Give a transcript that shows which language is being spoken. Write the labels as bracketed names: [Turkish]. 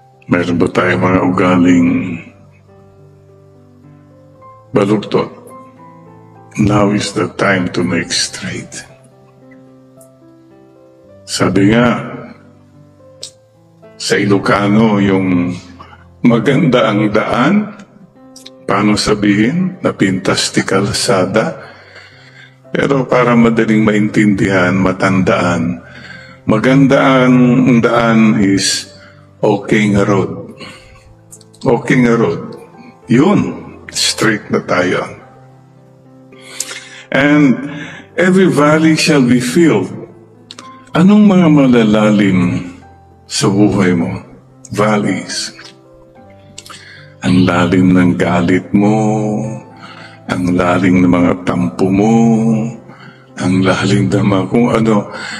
[Filipino] Meron ba tayong mga ugaling baluktot? [English] Now is the time to make straight. [Filipino] Sabi nga, sa Ilocano, yung maganda ang daan, paano sabihin? [Iloko] Napintas ti kalsada. [Filipino] Pero para madaling maintindihan, matandaan, maganda ang daan is okay nga road. Okay nga road. Yun, straight na tayo. [English] And every valley shall be filled. [Filipino] Anong mga malalalim sa buhay mo? Valleys. Ang lalim ng galit mo, ang lalim ng mga tampo mo, ang lalim ng mga kung ano.